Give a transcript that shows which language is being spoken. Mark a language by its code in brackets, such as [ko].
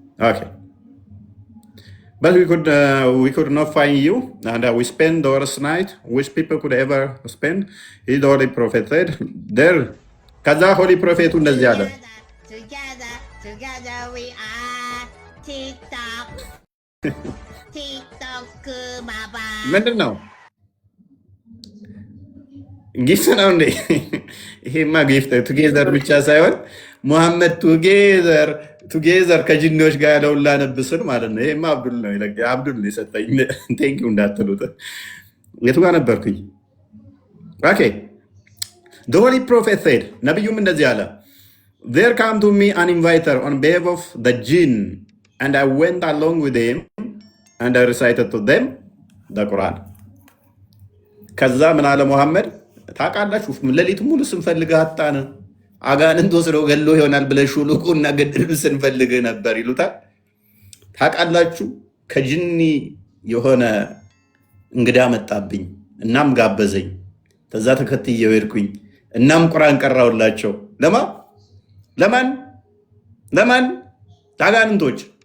[en] ኦኬ but we could not find you and we spent the worst night which people could ever spend. He the holy prophet said there [am] ከዛ ሆሊ ፕሮፌቱ እንደዚህ አለ [en] together we are TikTok ባባ [am] ምንድን ነው ጊፍት ነው እንዴ? ይሄማ ጊፍት ቱጌዘር ብቻ ሳይሆን ሙሐመድ ቱጌዘር ከጅኒዎች ጋር ያለውን ላነብስን ማለት ነው። ይሄማ አብዱል ነው አብዱል ነው የሰጠኝ። ቴንኪው እንዳትሉት። የቱ ጋር ነበርኩኝ? [en] ኦኬ the holy prophet said [am] ነብዩም እንደዚህ አለ [en] there came to me an inviter on behalf of the jinn and I went along with him and I recited to them the Quran. [am] ከዛ ምን አለ ሙሐመድ ታውቃላችሁ። ሌሊት ሙሉ ስንፈልግህ አጣን፣ አጋንንት ወስደው ገሎ ይሆናል ብለህ ሹልቁና ገድል ስንፈልግህ ነበር ይሉታል። ታውቃላችሁ። ከጅኒ የሆነ እንግዳ መጣብኝ፣ እናም ጋበዘኝ። ከዛ ተከትዬው ሄድኩኝ። እናም ቁርአን ቀራውላቸው። ለማን ለአጋንንቶች